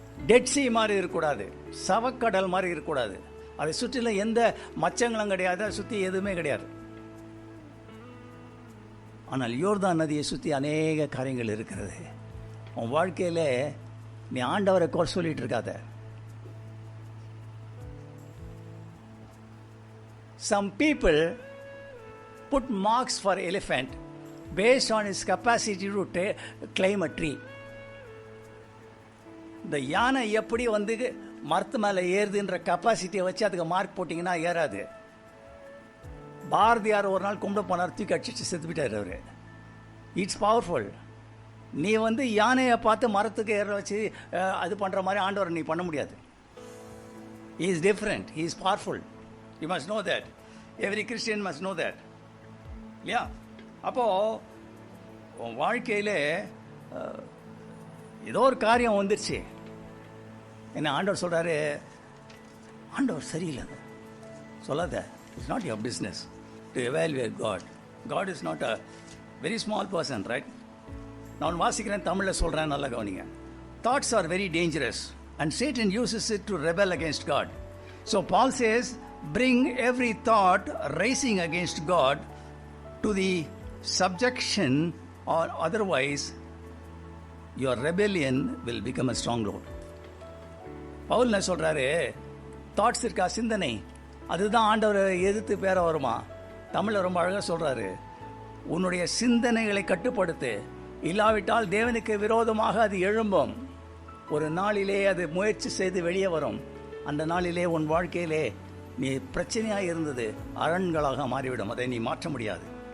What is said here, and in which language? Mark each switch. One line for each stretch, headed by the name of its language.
Tamil: Dead C மாதிரி இருக்கக்கூடாது, சவக்கடல் மாதிரி இருக்கக்கூடாது. அதை சுற்றிலும் எந்த மச்சங்களும் கிடையாது, அதை சுற்றி எதுவுமே கிடையாது. ஆனால் யோர்தான் நதியை சுற்றி அநேக காரியங்கள் இருக்கிறது. உன் வாழ்க்கையில் நீ ஆண்டவரை குறை சொல்லிட்டு இருக்காத.
English: Some people put marks for elephant based on its capacity to climb a tree.
Tamil: இந்த யானை எப்படி வந்து மரத்து மேலே ஏறுதுன்ற கெப்பாசிட்டியை வச்சு அதுக்கு மார்க் போட்டிங்கன்னா ஏறாது. பாரதியார் ஒரு நாள் கும்பிட போனார், தூக்கி அடிச்சு செத்துவிட்டார் அவர்.
English: It's powerful.
Tamil: நீ வந்து யானையை பார்த்து மரத்துக்கு ஏற வச்சு அது பண்ணுற மாதிரி ஆண்டவர் நீ பண்ண முடியாது.
English: He is different. He is powerful. You must know that. Every Christian must know that.
Tamil: இல்லையா? அப்போது உன் வாழ்க்கையில் ஏதோ ஒரு காரியம் வந்துருச்சு. என்ன ஆண்டவர் சொல்கிறாரு, ஆண்டவர் சரியில்லை சொல்லாத.
English: It's not your business to evaluate God. God is not a very small person, right?
Tamil: நான் வாசிக்கிறேன், தமிழில் சொல்கிறேன், நல்லா கவனிங்க.
English: Thoughts are very dangerous and Satan uses it to rebel against God. So Paul says, bring every thought rising against God to the subjection, or otherwise your rebellion will become a stronghold.
Tamil: Pavul என்ன சொல்கிறாரு? Thoughts இருக்கா, சிந்தனை, அதுதான் ஆண்டவரை எதிர்த்து பேர வருமா. தமிழில் ரொம்ப அழகாக சொல்கிறாரு, உன்னுடைய சிந்தனைகளை கட்டுப்படுத்து, இல்லாவிட்டால் தேவனுக்கு விரோதமாக அது எழும்பும். ஒரு நாளிலே அது முயற்சி செய்து வெளியே வரும். அந்த நாளிலே உன் வாழ்க்கையிலே நீ பிரச்சனையாக இருந்தது அரண்களாக மாறிவிடும். அதை நீ மாற்ற முடியாது.